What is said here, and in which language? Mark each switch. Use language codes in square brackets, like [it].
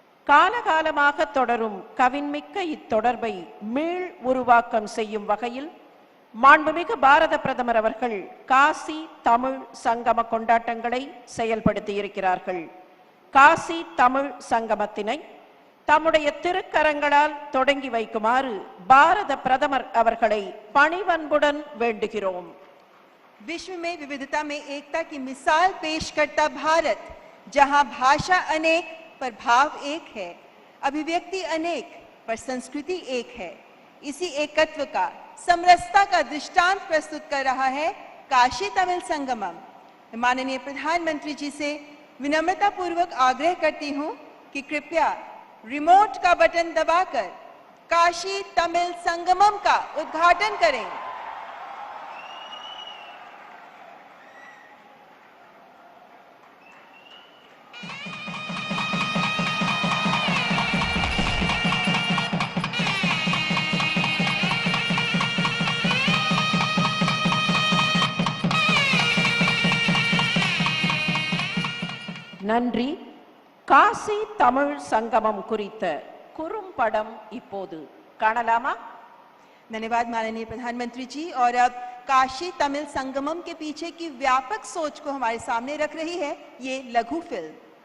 [ta] காலகாலமாக தொடரும் கவின்மிக்க இத்தொடர்பை மீள் உருவாக்கம் செய்யும் வகையில் மாண்புமிகு பாரத பிரதமர் அவர்கள் காசி தமிழ் சங்கம கொண்டாட்டங்களை செயல்படுத்தி இருக்கிறார்கள். காசி தமிழ் சங்கமத்தினை தம்முடைய திருக்கரங்களால் தொடங்கி வைக்குமாறு பாரத பிரதமர் அவர்களை பணிவன்புடன் வேண்டுகிறோம். [hi] विश्व में विविधता में एकता की मिसाल पेश करता भारत, जहां भाषा अनेक पर भाव एक है, अभिव्यक्ति अनेक पर संस्कृति एक है, इसी एकत्व का, समरसता का दृष्टांत प्रस्तुत कर रहा है काशी तमिल संगमम. माननीय प्रधानमंत्री जी से विनम्रता पूर्वक आग्रह करती हूं कि कृपया रिमोट का बटन दबाकर काशी तमिल संगमम का उद्घाटन करें. [ta] நன்றி. காசி தமிழ் சங்கமம் குறித்த குறும்படம் இப்போது காணலாமா? [hi] धन्यवाद माननीय प्रधानमंत्री जी. और अब काशी तमिल संगमम के पीछे की व्यापक सोच को हमारे सामने रख रही है ये लघु फिल्म.